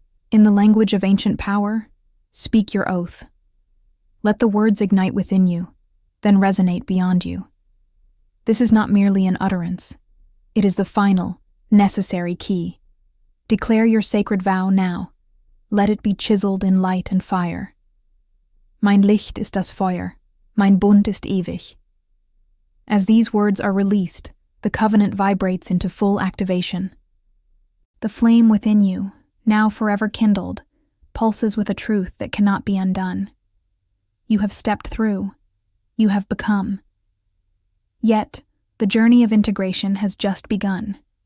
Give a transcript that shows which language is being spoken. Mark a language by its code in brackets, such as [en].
[en] In the language of ancient power, speak your oath. Let the words ignite within you, then resonate beyond you. This is not merely an utterance. It is the final, necessary key. Declare your sacred vow now. Let it be chiseled in light and fire. [de] Mein Licht ist das Feuer, mein Bund ist ewig. [en] As these words are released, the covenant vibrates into full activation. The flame within you, now forever kindled, pulses with a truth that cannot be undone. You have stepped through. You have become. Yet, the journey of integration has just begun.